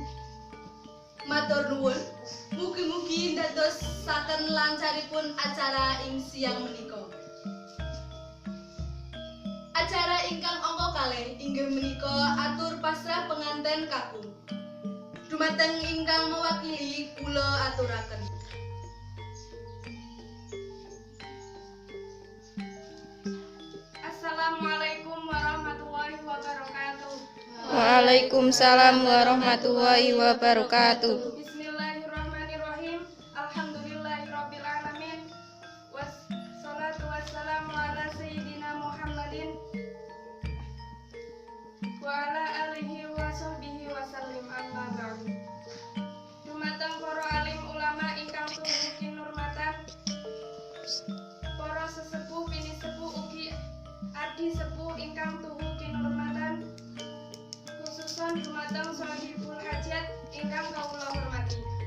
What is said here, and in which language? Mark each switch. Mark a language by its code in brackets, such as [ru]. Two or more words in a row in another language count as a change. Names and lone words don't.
[jv] Matur nuwun, mugi-mugi ndadosaken lancaripun acara ing siang menika. Acara ingkang angka kalih inggih menika atur pasrah penganten kakung. Dumateng ingkang mewakili kula aturaken. [ar] السلام عليكم ورحمة الله وبركاته. وعليكم السلام ورحمة الله وبركاته. بسم الله الرحمن الرحيم الحمد لله رب العالمين. والصلاة والسلام على سيدنا محمد وعلى آله وصحبه وسلم أما بعد. [jv] Dumateng para alim ulama ingkang tuhu kinurmatan, para sesepuh pini sepuh ugi adi sepuh ingkang tuhu kinurmatan, khususon dumateng [ar] صاحب الحاجة [jv] ingkang kawula hormati.